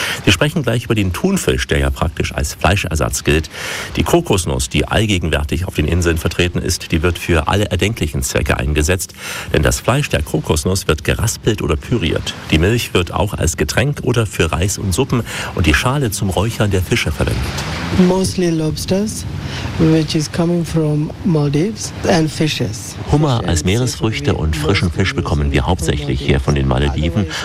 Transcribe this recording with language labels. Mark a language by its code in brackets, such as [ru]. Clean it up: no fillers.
[de] Wir sprechen gleich über den Thunfisch, der ja praktisch als Fleischersatz gilt. Die Kokosnuss, die allgegenwärtig auf den Inseln vertreten ist, Sie wird für alle erdenklichen Zwecke eingesetzt, denn das Fleisch der Kokosnuss wird geraspelt oder püriert. Die Milch wird auch als Getränk oder für Reis und Suppen und die Schale zum Räuchern der Fische verwendet. [en] Mostly lobsters, which is coming from Maldives, and fishes. [de] Hummer als Meeresfrüchte und frischen Fisch bekommen wir hauptsächlich hier von den Malediven.